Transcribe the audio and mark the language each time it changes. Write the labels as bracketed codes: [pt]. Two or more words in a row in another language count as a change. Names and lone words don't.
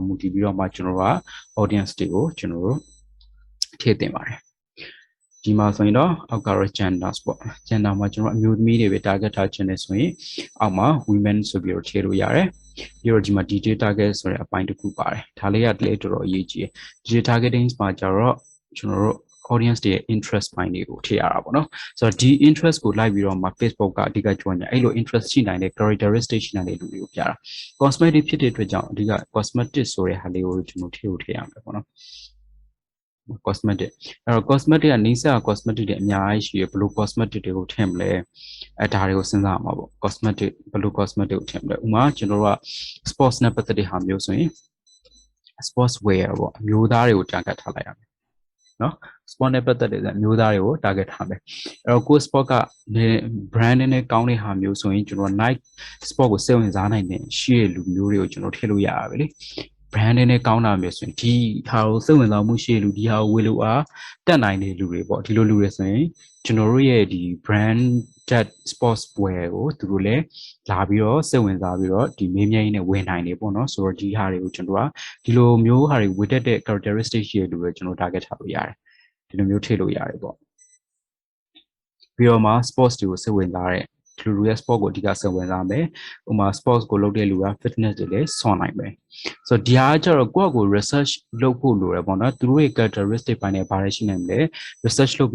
[my] မူတည်ပြီးတော့မှကျွန်တော်တို့က audience တွေကိုကျွန်တော်တို့ထည့်တင်ပါတယ်ဒီမှာဆိုရင်တော့အောက်ကတော့ gender ပေါ့ gender မှာကျွန်တော်အမျိုး သမီးတွေပဲ target ထားခြင်းနေဆိုရင်အောက်မှာ women ဆိုပြီးတော့ထည့်လို့ရတယ်ပြီးတော့ဒီမှာ [en] detail target [my] ဆိုတဲ့အပိုင်းတစ်ခုပါတယ်ဒါလေးကလည်းတော်တော်အရေးကြီးတယ် [en] detail targeting [my] မှာကျတော့ကျွန်တော်တို့ audience တွေရဲ့ interest ပိုင်းတွေကိုထည့်ရတာပေါ့နော်ဆိုတော့ဒီ interest ကိုလိုက်ပြီးတော့မှ Facebook ကအဓိကကြွညာအဲ့လို interest ရှိနိုင်တဲ့ characteristic ရှိနိုင်တဲ့လူတွေကိုပြတာ cosmetic ဖြစ်တဲ့အတွက်ကြောင့်အဓိက cosmetic ဆိုတဲ့ဟာလေးကိုကျွန်တော်ထည့်ရမယ်ပေါ့နော် cosmetic အဲ့တော့ cosmetic ကနေစ cosmetic တွေအများကြီးရှိရဘယ်လို cosmetic တွေကိုထည့်မလဲဒါတွေကိုစဉ်းစားရမှာပေါ့ cosmetic ဘယ်လို cosmetic ကိုထည့်မလဲဥပမာကျွန်တော်တို့က sports နဲ့ပတ်သက်တဲ့ဟာမျိုးဆိုရင် [en] sports wear [my] ပေါ့အမျိုးသားတွေကို target ထားလိုက်ရမယ်နော် sport နဲ့ပတ်သက်တဲ့အမျိုးသားတွေကို target ထားမယ်အဲ့တော့ကို sport က brand နဲ့ကောင်းတဲ့ဟာမျိုးဆိုရင်ကျွန်တော် Nike sport ကိုစိတ်ဝင်စားနိုင်တဲ့ရှိတဲ့လူမျိုးတွေကိုကျွန်တော်ထည့်လို့ရတာပဲလေ brand နဲ့ကောင်းတာမျိုးဆို ရင်ဒီဟာကိုစိတ်ဝင်စားမှုရှိတဲ့လူဒီဟာကိုဝယ်လို့အားတက်နိုင်တဲ့လူတွေပေါ့ဒီလိုလူတွေဆိုရင်ကျွန်တော်တို့ရဲ့ဒီ [en] brand sports wear [my] ကိုသူတို့လည်းလာပြီးတော့စိတ်ဝင်စားပြီးတော့ဒီမေးမြန်းရင်းနဲ့ဝယ်နိုင်တယ်ပေါ့နော်ဆိုတော့ဒီဟာတွေကိုကျွန်တော်ကဒီလိုမျိုးဟာတွေဝယ်တတ်တဲ့ characteristic ရှိတဲ့လူတွေကျွန်တော် target ထားလို့ရတယ်ဒီလိုမျိုးထ ည့်လို့ရတယ်ပေါ့ပြီးတော့မှ sports တွေကိုစိတ်ဝင်စားတဲ့လူတွေရဲ့ sport ကိုအဓိကစိတ်ဝင်စားမယ်ဥပမာ sports ကိုလုပ်တဲ့လူက fitness တွေလည်းဆွန်နိုင်မယ်ဆိုတော့ဒီဟာကျတော့ကိုယ့်ကို research လုပ်ဖို့လိုတယ်ပေါ့နော်သူတို့ရဲ့ characteristic ပိုင်းနဲ့ဘာတွေရှိနိုင်မလဲ research လုပ်